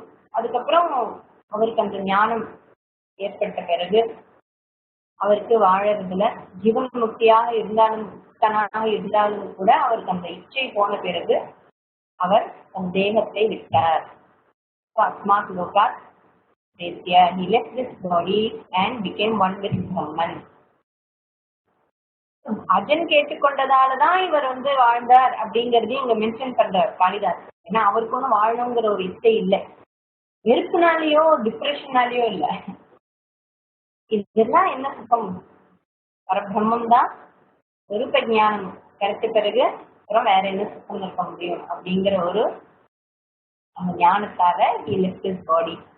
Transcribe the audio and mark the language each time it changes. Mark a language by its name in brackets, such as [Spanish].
[Tamil] அதுக்கப்புறம் அவருக்கு அந்த ஞானம் ஏற்பட்ட பிறகு அவருக்கு வாழறதுல ஜீவன் முக்தியாக இருந்தாலும் கூட அவருக்கு அந்த இச்சை போன பிறகு அவர் தன் தேகத்தை விட்டார். [Sanskrit] அஸ்மாத் லோகாத் தேத்ய, [English] he left this body and became one with Brahman. [Tamil] Ajan கேட்டுக்கொண்டதாலதான் இவர் வாழ்ந்தார் அப்படிங்கறதையும் இங்க மென்ஷன் பண்றார் காளிதாஸ். ஏன்னா அவருக்கு ஒன்றும் வாழணுங்கிற ஒரு இச்சை இல்லை, வெறுப்புனாலேயோ டிப்ரெஷனாலேயோ இல்லை. இதெல்லாம் என்ன சுத்தம்? பரபிரம்மம் தான் சொரூப ஞானம் கிடைச்ச பிறகு அப்புறம் வேற என்ன சுத்தம் இருக்க முடியும் அப்படிங்கிற ஒரு அந்த ஞானத்தால [English] he left his body.